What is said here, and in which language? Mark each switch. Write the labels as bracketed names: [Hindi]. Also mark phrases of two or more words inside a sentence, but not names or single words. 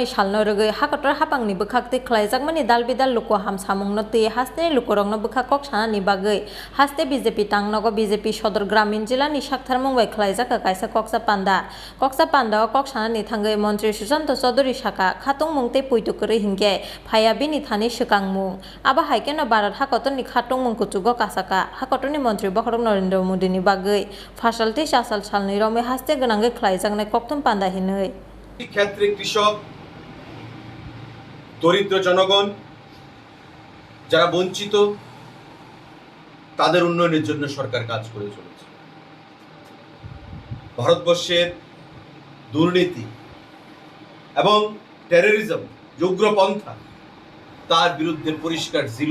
[Kok Borok] salno rogoi hakotor hapangni bwkhakti khlaijakmani dalbidal luko hamsamungno tui hasteni lukorokno bwkhakok sanani bagui haste BJP tangnogo BJP Sodor Gramin Jila ni Sakthar Mumbai khlaijaka kaisa koksa panda o kok sanani thangui mantri Sushant Chaudhary saka khatung mungte puitu kore hingke phaya bini thani swkangmung aba haikeno barat hakotorni khatung mung kuchugo kasaka hakotorni mantri Bokhorok Narendra Modi ni bagui phasalti chasal salni rome haste gwnangge khlaijak কক্তম পান্দা হিনই [Bangla] ক্ষেত্রে কৃষক দরিদ্র জনগণ যারা বঞ্চিত তাদের উন্নয়নের জন্য সরকার কাজ করে চলেছে ভারতবর্ষের দুর্নীতি এবং টেররিজম উগ্রপন্থা তার বিরুদ্ধে পরিষ্কার